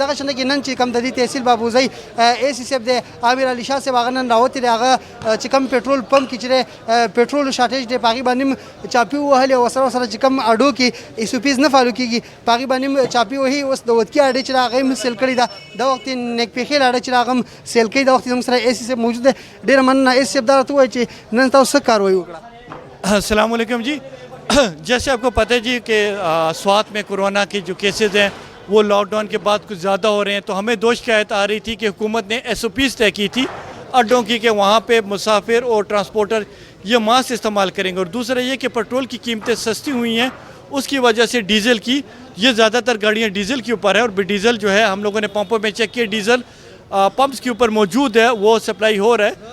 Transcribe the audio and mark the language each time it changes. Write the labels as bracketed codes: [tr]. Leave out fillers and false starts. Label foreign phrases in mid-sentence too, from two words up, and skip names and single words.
[ps] دغه شانته کې نن چې کوم د دې تحصیل بابوزی اے سی صاحب دی عامر علي شاه صاحب هغه نن راوتې دی هغه چې کوم [en] petrol pump [ps] کې چې پټرول شارټیج دی په هغې باندې چاپي ووهلې او سره سره چې کوم اډو کې ایسوپیز نه فالو کېږي په هغې باندې چاپي وهي. اوس د ودکي اډې چې هغه هم سیل کړې ده دا وخت نیک پیخیل اډه چې هغه هم سیل کوي. دا وخت زموږ سره اے سی صاحب موجود دی. ډېره مننه اے سی صاحب. دا راته ووایي چې نن تاسو څه کاروایي وکړه؟ [ar] السلام علیکم جی. [ur] جیسے آپ کو پتہ ہے جی کہ سوات میں کورونا کی جو کیسز ہیں وہ لاک ڈاؤن کے بعد کچھ زیادہ ہو رہے ہیں, تو ہمیں دو شکایت آ رہی تھی کہ حکومت نے ایس او پیز طے کی تھی اڈوں کی کہ وہاں پہ مسافر اور ٹرانسپورٹر یہ ماسک استعمال کریں گے, اور دوسرا یہ کہ پیٹرول کی قیمتیں سستی ہوئی ہیں اس کی وجہ سے ڈیزل کی یہ زیادہ تر گاڑیاں ڈیزل کے اوپر ہے, اور ڈیزل جو ہے ہم لوگوں نے پمپوں میں چیک کیا ڈیزل پمپس کے اوپر موجود ہے وہ سپلائی ہو رہا ہے.